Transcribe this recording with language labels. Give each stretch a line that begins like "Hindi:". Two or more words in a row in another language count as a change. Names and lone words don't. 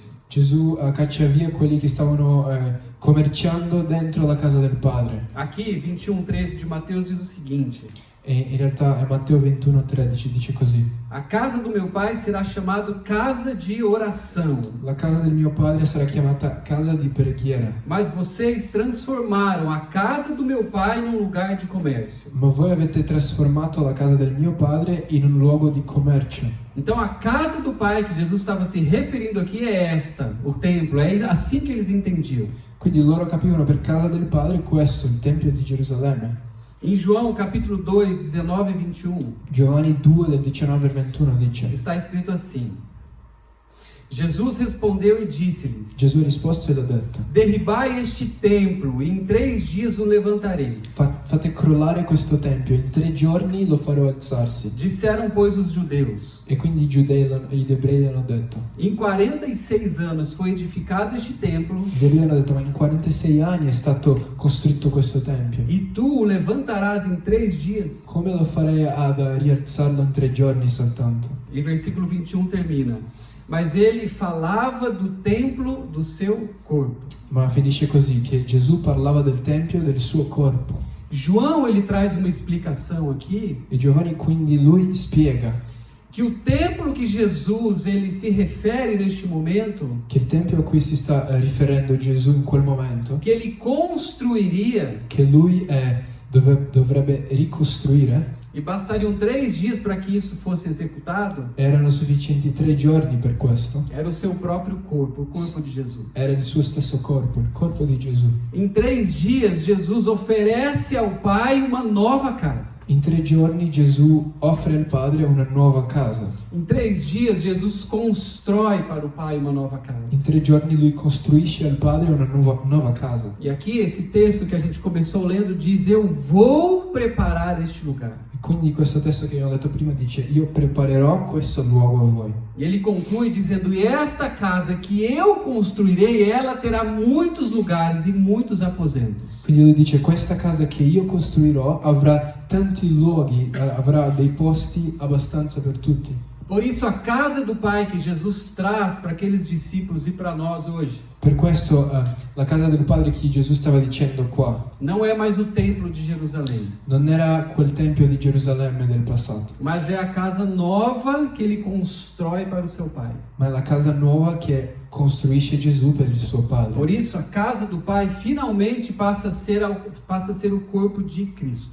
Italian: Gesù caccia via quelli che stavano commerciando dentro la casa del Padre.
Portuguese: Aqui, 21:13 de Mateus diz o seguinte:
Italian: E in realtà è Matteo 21,13 dice così:
Portuguese: a casa do meu Pai será chamado casa de oração,
Italian: la casa del mio Padre sarà chiamata casa di preghiera,
Portuguese: mas vocês transformaram a casa do meu Pai num lugar de comércio.
Italian: ma voi avete trasformato la casa del mio Padre in un luogo di commercio.
Portuguese: Então a casa do Pai que Jesus estava se referindo aqui é esta, o templo, é assim que eles entendiam.
Italian: Quindi loro capivano per casa del Padre questo, il Tempio di Gerusalemme.
Portuguese: Em João capítulo 2, 19 e 21,
Italian: Giovanni 2 del 19 al 21 dice:
Portuguese: está escrito assim: Jesus respondeu e disse-lhes:
Italian: Gesù ha risposto e gli ha detto:
Portuguese: derribai este templo, e em 3 dias o levantarei.
Italian: Fate crollare questo tempio, in 3 giorni lo farò alzarsi.
Portuguese: Disseram, pois, os judeus.
Italian: E quindi gli ebrei hanno detto:
Portuguese: Em 46 anos foi edificado este templo,
Italian: gli ebrei hanno detto: ma in 46 anni è stato costruito questo tempio.
Portuguese: e tu o levantarás em 3 dias.
Italian: Come lo farei ad rialzarlo in 3 giorni soltanto?
Portuguese: E versículo 21 termina: mas ele falava do templo do seu corpo.
Italian: Ma finisce così, che Gesù parlava del tempio e del suo corpo.
Portuguese: João, ele traz uma explicação aqui,
Italian: E Giovanni quindi lui spiega
Portuguese: que o templo que Jesus ele se refere neste momento,
Italian: che il tempio a cui si sta riferendo Gesù in quel momento,
Portuguese: que ele construiria,
Italian: che lui dovrebbe ricostruire,
Portuguese: e bastariam 3 dias para que isso fosse executado,
Italian: erano sufficienti 3 giorni per questo.
Portuguese: era o seu próprio corpo, o corpo de Jesus.
Italian: Era il suo stesso corpo, il corpo di Gesù.
Portuguese: Em 3 dias, Jesus oferece ao Pai uma nova casa.
Italian: In 3 giorni Gesù offre al Padre una nuova casa.
Portuguese: Em 3 dias, Jesus constrói para o Pai uma nova casa.
Italian: In 3 giorni lui costruisce al Padre una nuova casa.
Portuguese: E aqui esse texto que a gente começou lendo diz: eu vou preparar este lugar.
Italian: E quindi questo testo che abbiamo letto prima dice: io preparerò questo luogo a voi.
Portuguese: E ele conclui dizendo: e esta casa que eu construirei, ela terá muitos lugares e muitos aposentos.
Italian: Quindi lui dice: questa casa che io costruirò avrà tanti luoghi, avrà dei posti abbastanza per tutti.
Portuguese: Por isso, a casa do Pai que Jesus traz para aqueles discípulos e para nós hoje,
Italian: Per questo la casa del Padre che Gesù stava dicendo qua
Portuguese: não é mais o templo de Jerusalém,
Italian: non era quel tempio di Gerusalemme del passato,
Portuguese: mas é a casa nova que ele constrói para o seu Pai.
Italian: ma è la casa nuova che costruisce Gesù per il suo
Portuguese: Por
Italian: Padre.
Portuguese: isso, a casa do Pai finalmente passa a ser o corpo de Cristo.